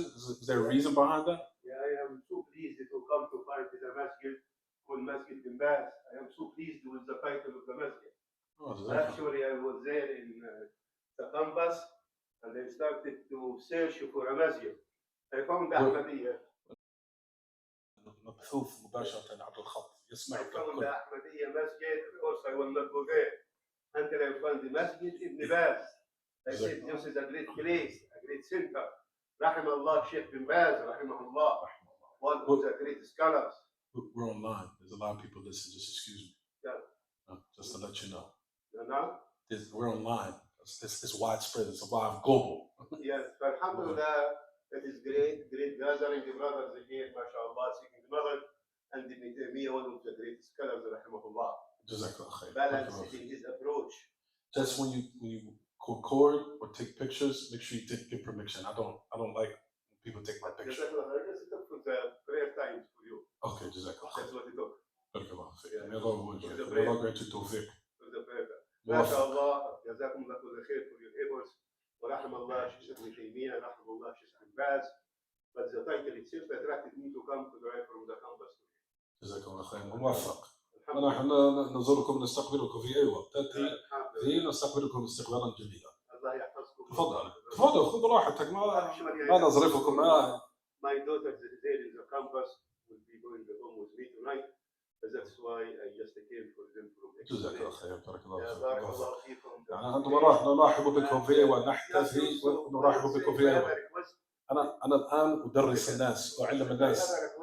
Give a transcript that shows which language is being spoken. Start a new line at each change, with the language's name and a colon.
English: Is there a reason behind that? Yeah, I am so pleased to come to find the masjid called Masjid bin Baz. I am so pleased with the title of the masjid. Actually, I was there in the campus and I started to search for a masjid. I found Ahmadiyya.
Arabic: مبثوث مباشرة عبر الخط يسمعك
English: I found
Arabic: الكل.
English: Ahmadiyya masjid. Of course, I will not go there until I found the Masjid Ibn Baz. I said, this is a great place, a great center. Rahimahullah, Sheikh bin Baz, Rahimahullah, one of the great scholars. We're online. There's a lot of people listening. Just excuse me. Yeah. Just to let you know. No? We're online. It's widespread. It's a live global. Yes, but alhamdulillah, it is great gathering the brothers again, mashallah, seeking knowledge, and me, one of the great scholars, Rahimahullah. Balanced in his approach. Just when you record or take pictures, make sure you get permission. I don't like when people take my picture. Just took for the prayer times for you. Okay, Jazakallah. That's what it took. May Allah grant you tawfiq. MashaAllah,
Arabic: جزاكم الله كل خير
English: for your efforts.
Arabic: ورحم الله
English: Sheikh Ibn Taymiyyah,
Arabic: رحم الله
English: Sheikh Ibn Baz. But the title itself attracted me to come to drive from the campus.
Arabic: جزاكم الله خير. موفق. ونحن نزوركم نستقبلكم في أي وقت. تأتي نستقبلكم استقبالا جميلا. الله يحفظكم. تفضل خذ راحتك ما نظرفكم.
English: My daughter is there in the campus will be going home with me tonight. That's why I just came for them from
Arabic: جزاك الله خير. بارك الله فيك. بارك الله فيكم. أنتم نرحب بكم في ونحتفي ونرحب بكم في أي وقت. أنا الآن أدرس الناس وأعلم الناس.